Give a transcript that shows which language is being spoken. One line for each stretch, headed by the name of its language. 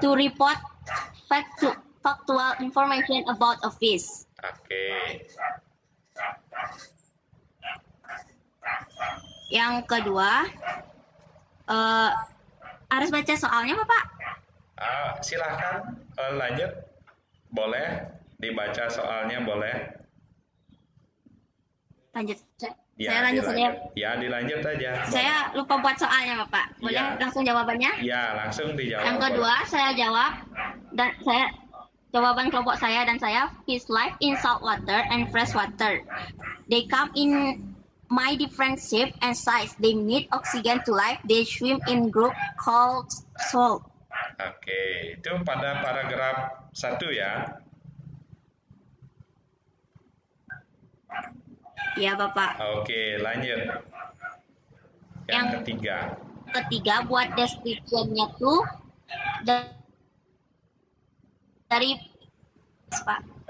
English: to report factual information about a fish.
Indonesian: Oke. Yang kedua, harus baca soalnya, Bapak? Silakan lanjut. Boleh dibaca soalnya boleh. Lanjut. Ya, Saya lanjut saja. Ya, dilanjut aja. Saya lupa buat soalnya, Bapak. Boleh Ya. langsung jawabannya? Ya, langsung dijawab. Yang kedua, saya jawab dan jawaban kelompok saya dan saya,
English: fish live in salt water and fresh water. They come in my different shape and size. They need oxygen to life. They swim in group called salt.
Indonesian: Oke, itu pada paragraf 1 ya. Ya, Bapak. Oke, lanjut. Yang Yang- ketiga. Ketiga, buat description-nya tuh dari Pak.